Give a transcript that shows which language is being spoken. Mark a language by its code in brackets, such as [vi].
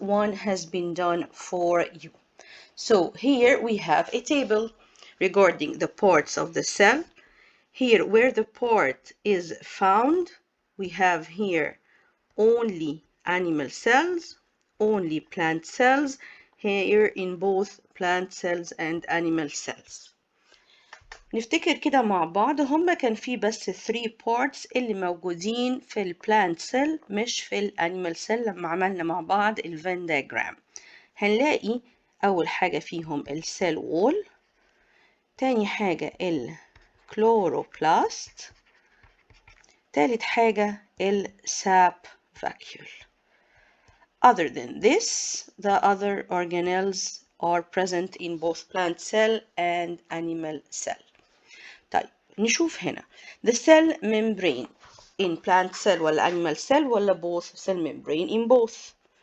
[en] One has been done for you. So here we have a table regarding the parts of the cell. Here where the part is found, we have here only animal cells, only plant cells, here in both plant cells and animal cells. [ar] نفتكر كده مع بعض هما كان في بس 3 parts اللي موجودين في البلانت سيل مش في الانيمال سيل لما عملنا مع بعض الفين دياجرام. هنلاقي أول حاجة فيهم السيل وول، تاني حاجة الكلوروبلاست، تالت حاجة الساب vacuole. [en] Other than this, the other organelles are present in both plant cell and animal cell. [ar] طيب نشوف هنا [en] the cell membrane in plant cell ولا animal cell ولا both cell membrane in both.